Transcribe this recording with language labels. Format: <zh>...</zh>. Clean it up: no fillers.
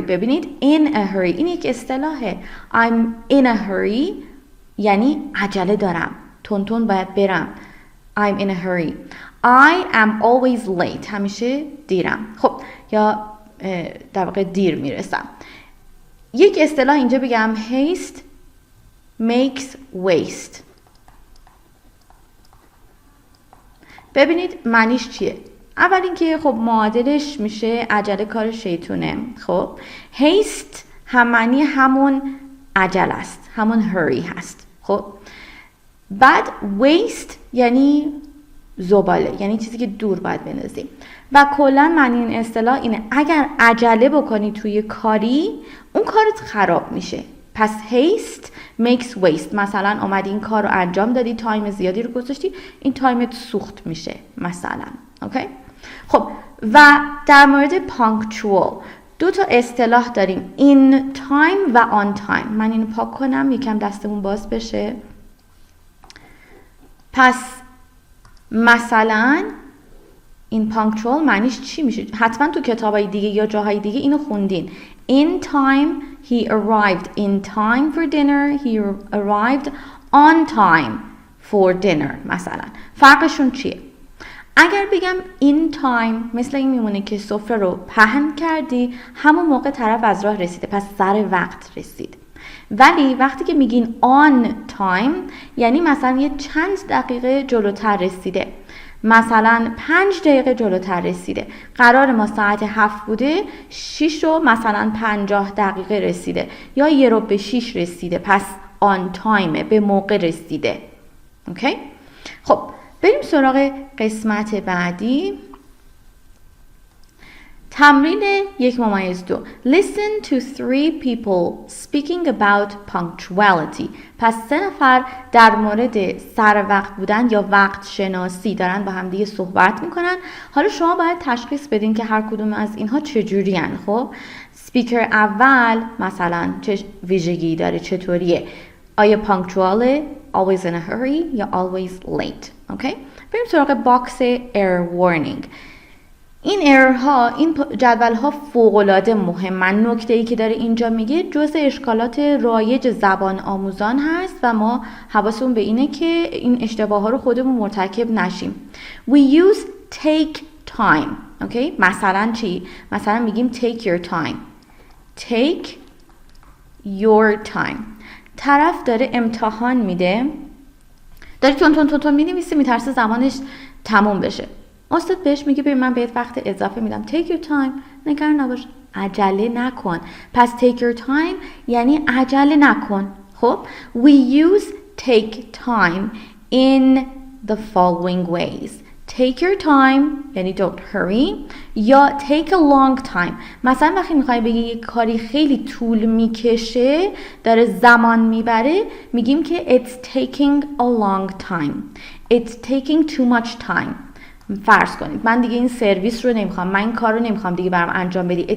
<fa>ببینید in a hurry این یک اصطلاحه.</fa> <en>I'm in a hurry</en> <fa>یعنی عجله دارم، تون باید برم.</fa> <en>I'm in a hurry. I am always late</en> <fa>همیشه دیرم. خب یا در واقع دیر میرسم. یک اصطلاح اینجا بگم</fa> <en>haste makes waste.</en> <fa>ببینید معنیش چیه؟ اول اینکه خب معادلش میشه عجله کار شیطونه. خب haste هم معنی همون عجله است، همون hurry هست. خب بعد waste یعنی زباله، یعنی چیزی که دور باید بندازیم. و کلا معنی این اصطلاح اینه اگر عجله بکنی توی کاری اون کارت خراب میشه. پس</fa> <en>haste makes waste.</en> <fa>مثلا اومدی این کار رو انجام دادی، تایم زیادی رو گذاشتی، این تایمت سوخت میشه مثلا. اوکی؟ خب و در مورد punctual 2 تا اصطلاح داریم، in time و on time. من اینو پاک کنم یکم دستمون باز بشه. پس مثلا این punctual معنیش چی میشه؟ حتما تو کتابای دیگه یا جاهای دیگه اینو خوندین.</fa> <en>In time he arrived in time for dinner. He arrived on time for dinner</en> <fa>مثلا. فرقشون چیه؟ اگر بگم in time مثل این میمونه که سفره رو پهن کردی همون موقع طرف از راه رسیده، پس سر وقت رسید. ولی وقتی که میگین on time یعنی مثلا یه چند دقیقه جلوتر رسیده، مثلا 5 دقیقه جلوتر رسیده. قرار ما ساعت 7 بوده، 6 رو مثلا 50 دقیقه رسیده یا 5:45 رسیده، پس on time به موقع رسیده. اوکی؟ خب بریم سراغ قسمت بعدی. تمرین 1-2.</fa> <en>Listen to 3 people speaking about punctuality.</en> <fa>پس 3 نفر در مورد سر وقت بودن یا وقت شناسی دارن با هم دیگه صحبت میکنن. حالا شما باید تشخیص بدین که هر کدوم از اینها چجوری هن. خب سپیکر اول مثلا چه ویژگی داره، چطوریه؟ آیا punctual،</fa> <en>always in a hurry</en> <fa>یا</fa> <en>always late.</en> <fa>اوکی؟ بریم سراغ باکس error warning. این ایرورها، این جدول ها فوق‌العاده مهمن. نکته‌ای که داره اینجا میگه جزء اشکالات رایج زبان آموزان هست و ما حواسمون به اینه که این اشتباه ها رو خودمون مرتکب نشیم.</fa> <en>We use take time.</en> <fa>اوکی؟ مثلا چی؟ مثلا میگیم</fa> <en>take your time. Take your time.</en> <fa>طرف داره امتحان میده، داره تون می‌نویسه، میترسه زمانش تموم بشه. استاد بهش میگه ببین من بهت وقت اضافه میدم.</fa> <en>take your time.</en> <fa>نگران نباش، عجله نکن. پس</fa> <en>take your time</en> <fa>یعنی عجله نکن. خب</fa> <en>we use take time in the following ways. take your time یعنی don't hurry یا take a long time.</en> <fa>مثلا وقتی میخوای بگی یک کاری خیلی طول میکشه، داره زمان میبره، میگیم که</fa> <en>it's taking a long time. It's taking too much time.</en> <fa>فرض کنید من دیگه این سرویس رو نمیخوام، من این کار رو نمیخوام دیگه برام انجام بدی.</fa>